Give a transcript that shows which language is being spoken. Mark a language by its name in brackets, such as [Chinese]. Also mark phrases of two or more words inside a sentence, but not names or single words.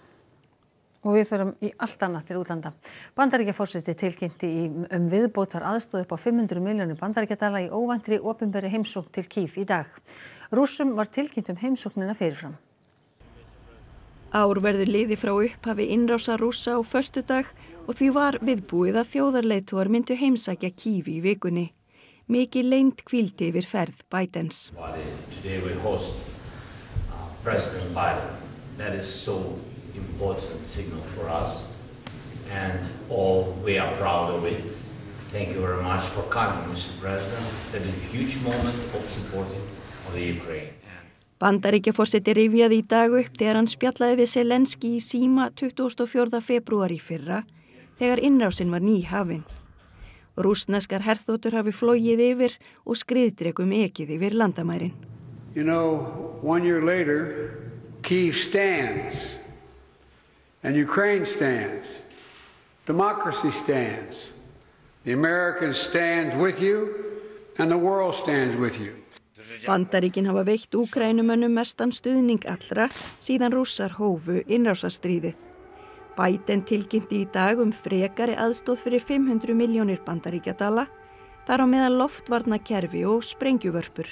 [Icelandic] Og við förum í allt annað til útlanda. Bandaríkjaforseti tilkynnti viðbótar aðstoð upp á 500 milljónir bandaríkjadala í óvæntri opinberri heimsókn til Kív í dag. Rússum var tilkynnt heimsóknina fyrirfram. Ár verður liðið frá upphafi innrásar Rússa á föstudag og því var viðbúið að þjóðarleiðtogar myndu heimsækja Kív í vikunni. Mikið leynd hvíldi yfir ferð Bidens. [English] Today we host President Biden. That is so important signal for us and all we are proud of it. Thank you very much for coming, Mr. President. That is a huge moment of supporting of the Ukraine. [Icelandic] Bandaríkjaforseti rifjaði í dag upp þegar hann spjallaði við Zelenski í síma 24. febrúar í fyrra þegar innrásin var nýhafin. Rússneskar herþotur hafi flogið yfir og skriðdrekum ekið yfir landamærin. [English] You know, 1 year later, Kyiv stands. And Ukraine stands. Democracy stands. The Americans stand with you and the world stands with you. [Icelandic] Bandaríkin hafa veitt Úkrænumönnum mestan stuðning allra síðan Rússar hófu innrásarstríðið. Biden tilkynnti í dag frekari aðstoð fyrir 500 milljónir bandaríkjadala, þar á meðal loftvarnakerfi og sprengjuvörpur.